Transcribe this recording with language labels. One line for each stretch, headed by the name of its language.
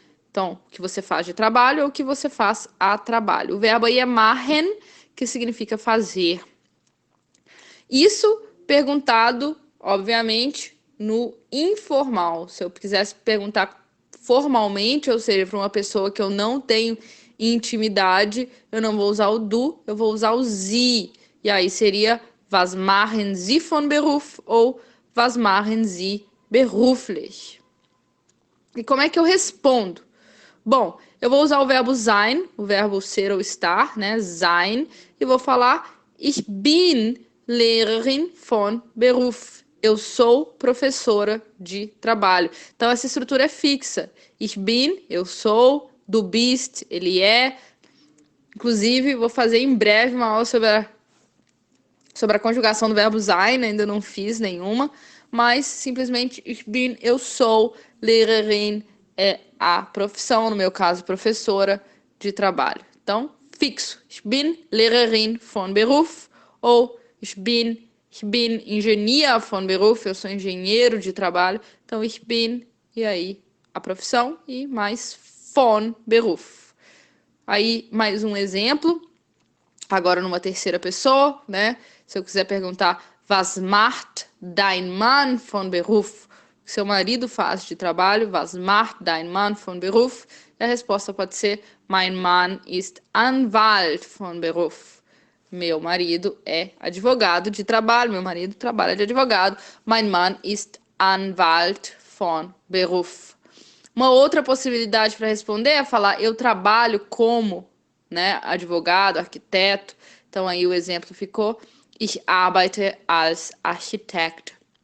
Portuguese: Então, o que você faz de trabalho ou o que você faz a trabalho. O verbo aí é machen, que significa fazer. Isso perguntado, obviamente, no informal. Se eu quisesse perguntar formalmente, ou seja, para uma pessoa que eu não tenho intimidade, eu não vou usar o du, eu vou usar o sie. E aí seria
German: Was machen Sie von Beruf ou Was machen Sie beruflich?
Portuguese: E como é que eu respondo? Bom, eu vou usar o verbo sein, o verbo ser ou estar, né?
German: Sein,
Portuguese: e vou falar
German: Ich bin Lehrerin von Beruf.
Portuguese: Eu sou professora de trabalho. Então, essa estrutura é fixa.
German: Ich bin,
Portuguese: eu sou.
German: Du bist,
Portuguese: ele é. Inclusive, vou fazer em breve uma aula sobre a conjugação do verbo sein, ainda não fiz nenhuma, mas simplesmente
German: ich bin,
Portuguese: eu sou, Lehrerin é a profissão, no meu caso, professora de trabalho. Então, fixo.
German: Ich bin Lehrerin von Beruf ou ich bin Ingenieur von Beruf,
Portuguese: eu sou engenheiro de trabalho. Então,
German: ich bin,
Portuguese: e aí a profissão, e mais
German: von Beruf.
Portuguese: Aí, mais um exemplo, agora numa terceira pessoa, né? Se eu quiser perguntar,
German: Was macht dein Mann von Beruf?
Portuguese: O que seu marido faz de trabalho?
German: Was macht dein Mann von Beruf?
Portuguese: E a resposta pode ser,
German: Mein Mann ist Anwalt von Beruf.
Portuguese: Meu marido é advogado de trabalho. Meu marido trabalha de advogado.
German: Mein Mann ist Anwalt von Beruf.
Portuguese: Uma outra possibilidade para responder é falar, eu trabalho como, né, advogado, arquiteto. Então aí o exemplo ficou
German: Ich arbeite als Architekt.